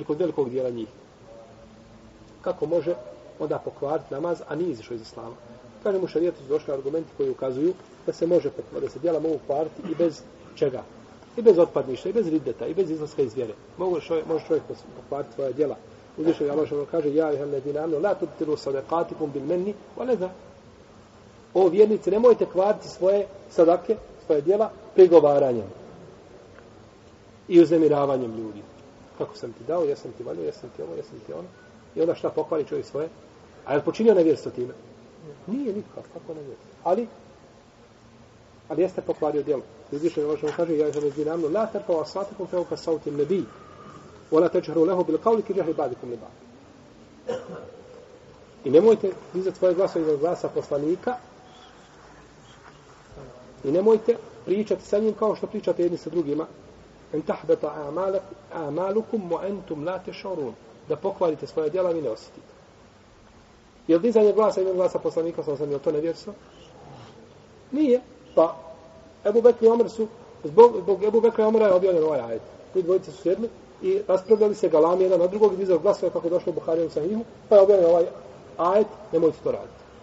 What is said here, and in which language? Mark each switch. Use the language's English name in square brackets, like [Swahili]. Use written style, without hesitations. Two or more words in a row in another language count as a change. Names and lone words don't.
[Bosnian] Ili kod velikog dijela njih. kako može onda pokvariti namaz, a nije izišao iz islama. Kaže mu šarijetu su došli argumenti koji ukazuju da se može pokvariti, da se djela mogu kvariti i bez čega? I bez otpadništa, i bez riddeta, i bez izlaska iz vjere. Može čovjek pokvariti svoja djela. Uzvišeni Allah što kaže: [Arabic] يا أيها الذين آمنوا لا تبطلوا صدقاتكم بالمن والأذى. [Bosnian] O vjernici, nemojte kvariti svoje sadake, svoje djela prigovaranjem i uznemiravanjem ljudi. Kako sam ti dao, jesam ti valio, jesam ti ovo, jesam ti ono. I onda šta pokvari čovjek svoje? A je li počinio nevjerstvo time? Nije nikak, kako nevjerstvo. Ali jeste pokvario djelo. Uzvišeni Allah što kaže: [Arabic] يا أيها الذين آمنوا لا ترفعوا أصواتكم فوق صوت النبي ولا تجهروا له بالقول كجهر بعضكم لبعض. [Bosnian] I nemojte dizati svoje glasove iznad glasa poslanika i nemojte pričati sa njim kao što pričate jedni sa drugima. [Arabic] إن تحبط أعمالكم وأنتم لا تشعرون. [Bosnian] Da pokvarite svoje djela, vi ne osjetite. Je li dizanje glasa iznad glasa poslanika, je to nevjerstvo? Nije. Pa Ebu Bekr i Omer su, zbog Ebu Bekra i Omera je objavljen ovaj ajet. Ti dvojice su sjedli i raspravljali se galami jedan na drugog i dizali glasove kako došlo u Buharijevu sahihu, pa je objavljen ovaj ajet, nemojte to raditi.